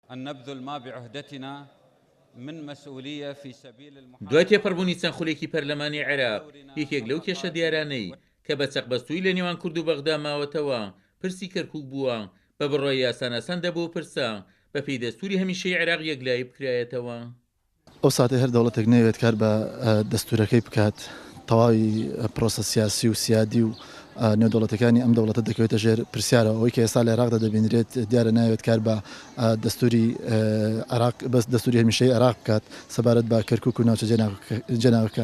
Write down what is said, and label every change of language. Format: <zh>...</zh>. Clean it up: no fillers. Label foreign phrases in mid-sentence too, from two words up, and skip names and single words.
<ar>أن نبذل ما بعهدتنا من مسؤولية في سبيل</ar> <ckb>دوای تێپەڕبوونی چەند خولێکی پەرلەمانی عێراق یەکێک لەو کێشە دیارانەی کە بە چەقبەستووی لە نێوان کورد و بەغدا ماوەتەوە پرسی کەرکووک بووە بە بڕۆی یاسانەسەن دەبوو پرسە بە پێی دەستوری هەمیشەی عێراق یەکلایی بکرایەتەوە. ئەو ساتێ هەر دەوڵەتێک نەوێت کار بە دەستورەکەی بکات تەواوی پرۆسە سیاسی و سیادی و نێودەوڵەتەکانی ئەم دەوڵەتە دەکەوێتە ژێر پرسیارەوە ئەوەی کە ئێستا لە عێراقدا دەبینرێت دیارە ناوێت کار بە دەستوری عێراق بەس دەستوری هەمیشەی عێراق بکات سەبارەت بە کەرکووک و ناوچە جێناوەکان.</ckb>